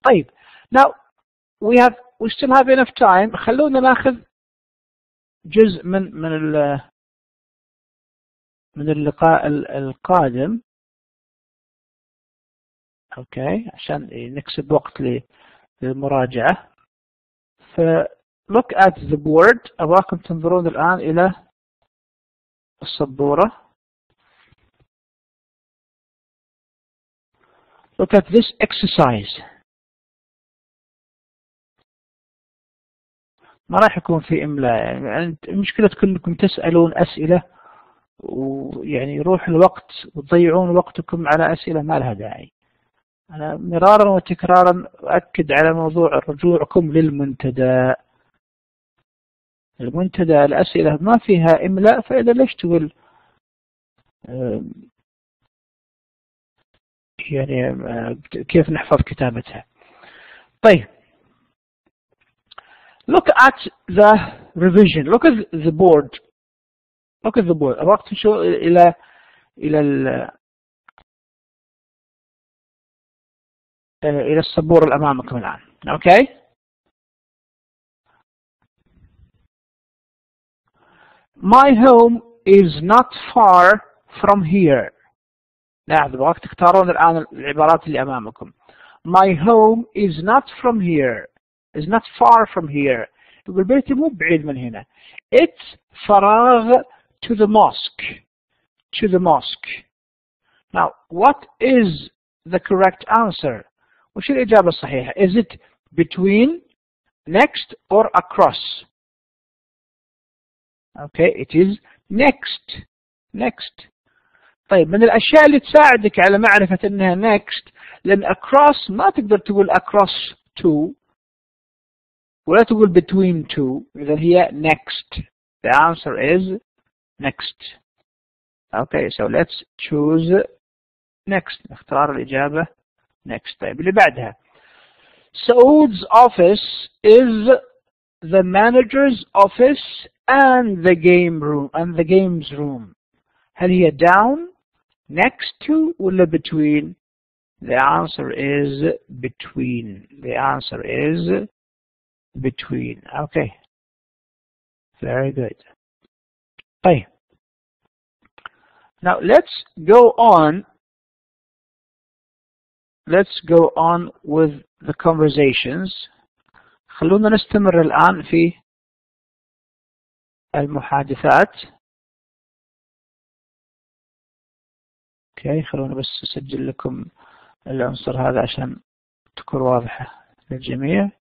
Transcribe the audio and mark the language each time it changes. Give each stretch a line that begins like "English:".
English: طيب now we still have enough time.
Arabic: خلونا ناخذ جزء من اللقاء القادم. اوكي عشان نكسب وقت للمراجعة.
English: ف look at the board.
Arabic: أبغاكم تنظرون الآن إلى السبورة.
English: Look at this exercise.
Arabic: ما راح يكون في إملاء يعني المشكلة انكم تسألون أسئلة ويعني يروح الوقت وتضيعون وقتكم على أسئلة ما لها داعي. أنا مرارا وتكرارا أؤكد على موضوع رجوعكم للمنتدى. المنتدى الأسئلة ما فيها إملاء فإذا ليش تقول يعني كيف نحفظ كتابتها.
English: طيب look at the revision. Look at the board. Look at the board.
Arabic: أبغاك تشوف إلى السبورة اللي أمامكم الآن.
English: Okay. My home is not far from here.
Arabic: لاحظ أبغاك تختارون الآن العبارات اللي أمامكم.
English: My home is not from here. Is not far from here.
Arabic: يقول بيتي مو بعيد من هنا.
English: It's فراغ to the mosque. To the mosque. Now, what is the correct answer?
Arabic: وش الإجابة الصحيحة?
English: Is it between, next, or across? Okay, it is next. Next.
Arabic: طيب من الأشياء اللي تساعدك على معرفة أنها next لأن across ما تقدر تقول across to ولا تقول between two. إذا هي next.
English: The answer is next. Okay, so let's choose next.
Arabic: نختار الإجابة next. طيب اللي بعدها.
English: Saud's office is the manager's office and the games room.
Arabic: هل هي down, next to, ولا between?
English: The answer is between. The answer is between. Okay. Very good. طيب. Now let's go on. Let's go on with the conversations.
Arabic: خلونا نستمر الآن في المحادثات. اوكي خلونا بس اسجل لكم العنصر هذا عشان تكون واضحة للجميع.